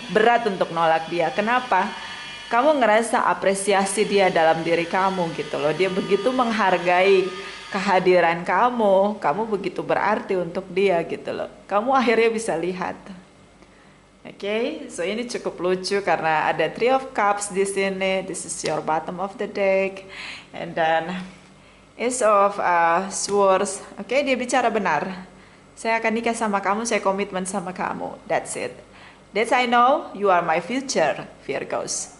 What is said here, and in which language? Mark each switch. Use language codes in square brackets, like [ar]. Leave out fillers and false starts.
[id] Berat untuk nolak dia. Kenapa? Kamu ngerasa apresiasi dia dalam diri kamu gitu loh. Dia begitu menghargai kehadiran kamu. Kamu begitu berarti untuk dia gitu loh. Kamu akhirnya bisa lihat. Oke, so ini cukup lucu karena ada Three of Cups di sini. [en] This is your bottom of the deck, and then Ace of Swords. [id] Oke, dia bicara benar. Saya akan nikah sama kamu, saya komitmen sama kamu. [en] That's it. That's I know you are my future, Virgos.